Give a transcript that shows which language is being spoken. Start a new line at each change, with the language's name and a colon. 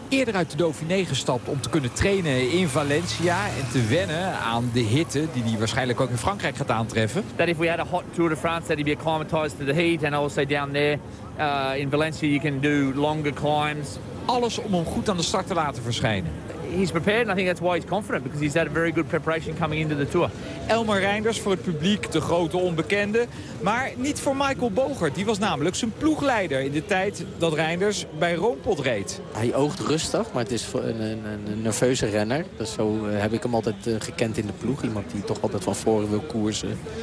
Dutch: Eerder uit de Dauphiné gestapt om te kunnen trainen in Valencia en te wennen aan de hitte die hij waarschijnlijk ook in Frankrijk gaat aantreffen.
English: That if we had a hot Tour de France, that he'd be acclimatized to the heat and also down there. In Valencia you can do longer climbs.
Dutch: Alles om hem goed aan de start te laten verschijnen.
English: he's prepared and I think that's why he's confident because he's had a very good preparation coming into the tour.
Dutch: Elmer Reinders voor het publiek, de grote onbekende, maar niet voor Michael Bogert. Die was namelijk zijn ploegleider in de tijd dat Reinders bij Roompot reed. Hij oogt rustig, maar het is een nerveuze renner. Dat is zo heb ik hem altijd gekend in de ploeg. Iemand die toch altijd van voren wil koersen.